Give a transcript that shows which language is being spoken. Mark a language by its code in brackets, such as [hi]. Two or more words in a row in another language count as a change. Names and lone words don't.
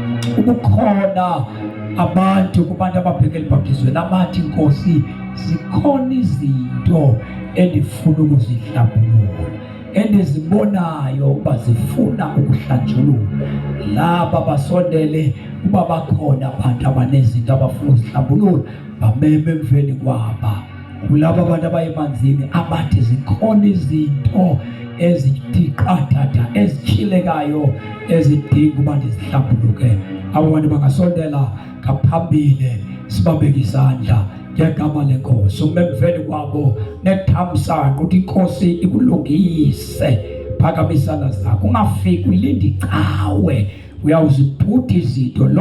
[xh] Ukukhona abantu kubantu ababheke elibhaptizweni abathi Nkosi, zikhona izinto endifuna ukuzihlambulula, endizibonayo uba zifuna ukuhlanjululwa. Laba basondele uba bakhona abantu abanezinto abafuna ukuzihlambulula, bameme emveni kwaba. Kulabo abantu abayemanzini abathi zikhona izinto ezithi qathatha, ezitshilekayo, ezidinga uba ndizihlambuluke. Abo bantu bangasondela ngaphambili, sibabeke isandla ngegama leNkosi. Umeme emveni kwabo nethamsanqa uthi Nkosi ikulungise. Phakamisa isandla zakho, ungafiki ulinde icawe, uyawuzibhuda izinto.